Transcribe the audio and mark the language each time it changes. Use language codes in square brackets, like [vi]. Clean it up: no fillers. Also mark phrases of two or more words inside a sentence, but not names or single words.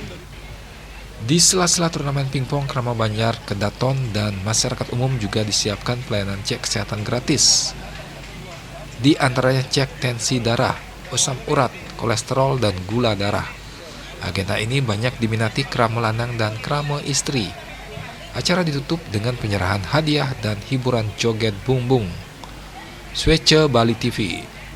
[id] Di sela-sela turnamen pingpong, Krama Banjar Kedaton dan masyarakat umum juga disiapkan pelayanan cek kesehatan gratis. Di antaranya cek tensi darah, asam urat, kolesterol, dan gula darah. Agenda ini banyak diminati krama lanang dan krama istri. Acara ditutup dengan penyerahan hadiah dan hiburan joget bumbung. Swece Bali TV.